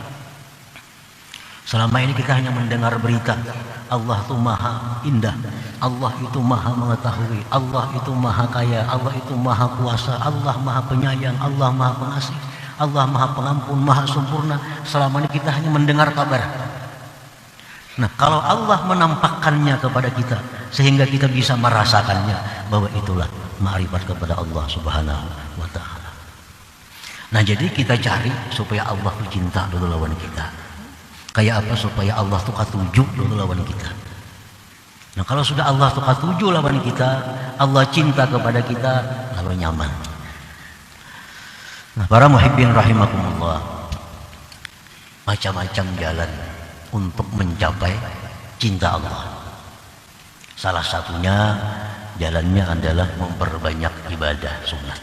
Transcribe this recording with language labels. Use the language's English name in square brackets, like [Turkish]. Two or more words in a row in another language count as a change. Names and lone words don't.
[Indonesian] Selama ini kita hanya mendengar berita Allah itu maha indah, Allah itu maha mengetahui, Allah itu maha kaya, Allah itu maha kuasa, Allah maha penyayang, Allah maha pengasih. Allah Maha Pengampun, Maha Sempurna. Selama ini kita hanya mendengar kabar. Nah, kalau Allah menampakkannya kepada kita sehingga kita bisa merasakannya, bahwa itulah ma'rifat kepada Allah [Arabic] Subhanahu wa ta'ala. [Banjar] Nah, jadi kita cari supaya Allah tuh cinta dulu lawan kita. Kayak apa supaya Allah tuh katuju dulu lawan kita. Nah, kalau sudah Allah tuh katuju lawan kita, [Indonesian] Allah cinta kepada kita, lalu nyaman. Nah, para [Arabic] muhibbin rahimakumullah, [Indonesian] macam-macam jalan untuk mencapai cinta Allah. Salah satunya jalannya adalah memperbanyak ibadah sunat.